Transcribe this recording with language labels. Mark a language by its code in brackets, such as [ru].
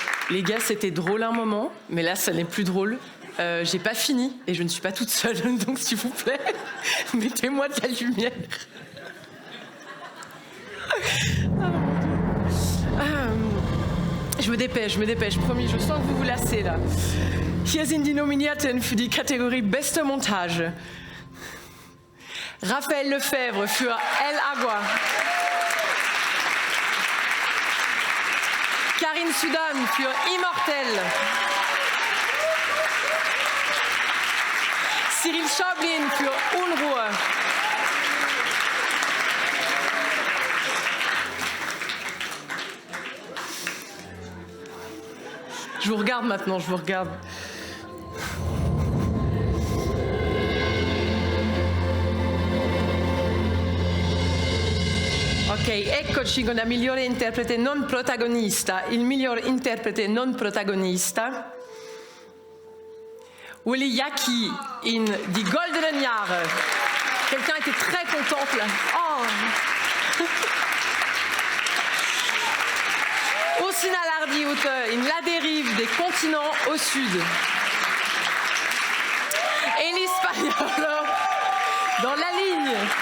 [fr] Les gars, c'était drôle un moment, mais là, ça n'est plus drôle. J'ai pas fini et je ne suis pas toute seule, donc s'il vous plaît, mettez-moi de la lumière. Je me dépêche, promis, je sens que vous vous lassez là. [de] Hier sind die Nominierten für die Kategorie Beste Montage. Raphaël Lefebvre für El Agua. Karine Sudan für Immortel. Cyril Schäublin für Unruhe. [fr] Je vous regarde maintenant, je vous regarde. [it] Ok, eccoci con la migliore interprete non protagonista. Il miglior interprete non protagonista. Willy Yaki in Die Goldenen Jahre. [fr] Quelqu'un était très contente là. Oh. Ursina Lardi-Ute in La Dérive des continents au sud. Elis Pagnolo dans La Ligne.